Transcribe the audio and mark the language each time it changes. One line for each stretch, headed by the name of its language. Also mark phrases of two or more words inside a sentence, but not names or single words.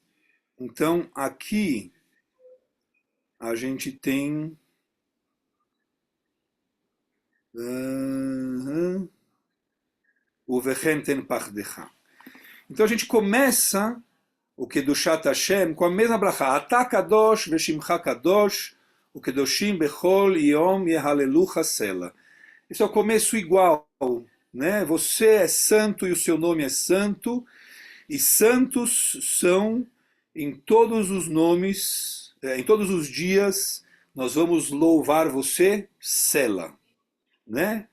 Portuguese: Então, aqui a gente tem o
Hebrew: ובכן תן פחדך.
Portuguese: Então a gente começa o
Hebrew: קדושת השם
Portuguese: com a mesma brachá.
Hebrew: אתה קדוש ושמך קדוש, וקדושים בכל יום יהללוך סלה.
Portuguese: Esse é o começo igual, né? Você é santo e o seu nome é santo, e santos são em todos os nomes, em todos os dias, nós vamos louvar você, sela, né?